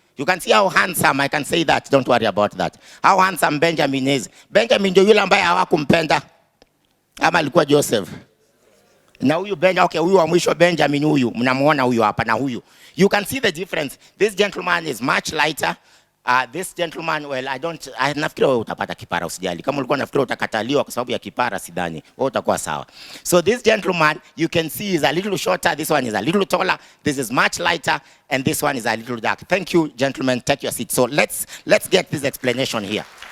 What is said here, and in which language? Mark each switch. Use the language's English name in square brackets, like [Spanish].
[English] You can see how handsome, I can say that, don't worry about that. How handsome Benjamin is. [Swahili] Benjamin ndio yule ambaye hawakumpenda. Ama alikuwa Joseph. Na huyu huyu wa mwisho Benjamin huyu, mnamuona huyu hapa na huyu. [English] You can see the difference. This gentleman is much lighter. This gentleman, well, [Swahili] nafikiri wewe utapata kipara usijali. Kama ulikuwa nafikiri utakataliwa kwa sababu ya kipara sidhani, wewe utakuwa sawa. [English] So this gentleman, you can see is a little shorter, this one is a little taller, this is much lighter, and this one is a little dark. Thank you, gentlemen. Take your seat. So let's get this explanation here.